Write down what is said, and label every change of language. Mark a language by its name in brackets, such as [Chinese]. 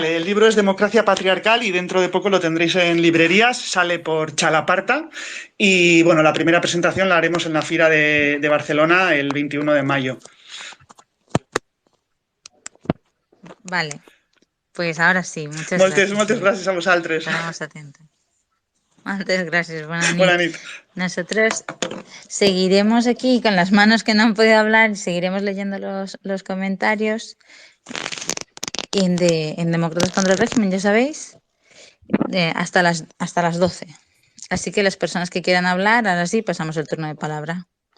[Spanish] Vale, el libro es Democracia Patriarcal y dentro de poco lo tendréis en librerías, sale por Chalaparta y bueno, la primera presentación la haremos en la Fira de Barcelona el 21 de mayo. Vale, pues ahora sí, muchas gracias. [Catalan] Moltes gràcies a vosaltres. [Spanish] Estaremos atentos. [Catalan] Moltes gràcies, bona nit. [Spanish] Buena nit. Nosotros seguiremos aquí con las manos que no han podido hablar, seguiremos leyendo los comentarios en Demócratas contra el Régimen, ya sabéis, hasta las 12. Así que las personas que quieran hablar, ahora sí, pasamos el turno de palabra.